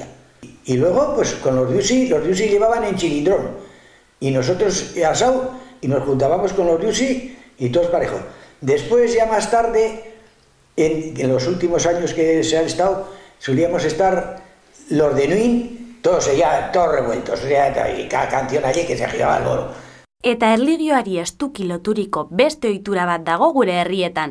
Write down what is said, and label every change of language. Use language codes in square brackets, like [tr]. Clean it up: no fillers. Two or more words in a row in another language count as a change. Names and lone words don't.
[es] Y luego, pues con los diusi llevaban en chilindrón, y nosotros asado, y nos juntábamos con los diusi, y todos parejos. Después, ya más tarde, en los últimos años que se han estado, solíamos estar los de Nuin, todos revueltos, y cada canción allí que se giraba el bolo. [eu] Eta erlijioari estuki loturiko beste ohitura bat dago gure herrietan.